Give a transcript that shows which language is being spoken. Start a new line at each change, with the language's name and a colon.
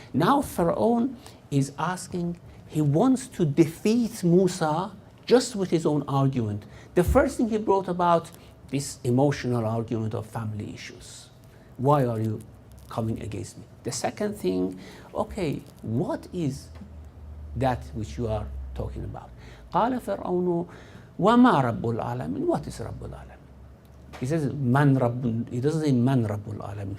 English: Now Pharaoh is asking, he wants to defeat Musa just with his own argument. The first thing he brought about, this emotional argument of family issues. Why are you coming against me? The second thing, okay, what is that which you are talking about?
Arabic: قال فرعون وما رب العالمين.
English: What is
Arabic: رب العالمين?
English: He says
Arabic: من رب.
English: He doesn't say
Arabic: من رب العالمين.